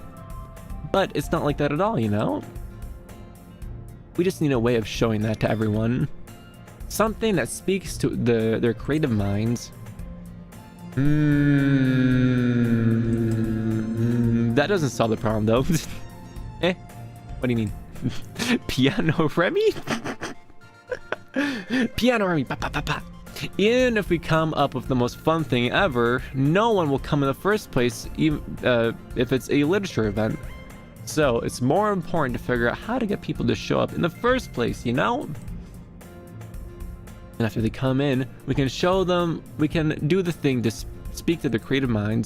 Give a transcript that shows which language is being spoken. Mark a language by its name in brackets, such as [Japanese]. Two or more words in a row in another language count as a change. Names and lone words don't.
[English] But it's not like that at all, you know? We just need a way of showing that to everyone. Something that speaks to their creative minds. That doesn't solve the problem though. Eh? What do you mean? Piano Remi? Piano Remi, pa, pa, pa, pa. Even if we come up with the most fun thing ever, no one will come in the first place, even if it's a literature event. So it's more important to figure out how to get people to show up in the first place, you know? And after they come in, we can show them, we can do the thing to speak to their creative minds.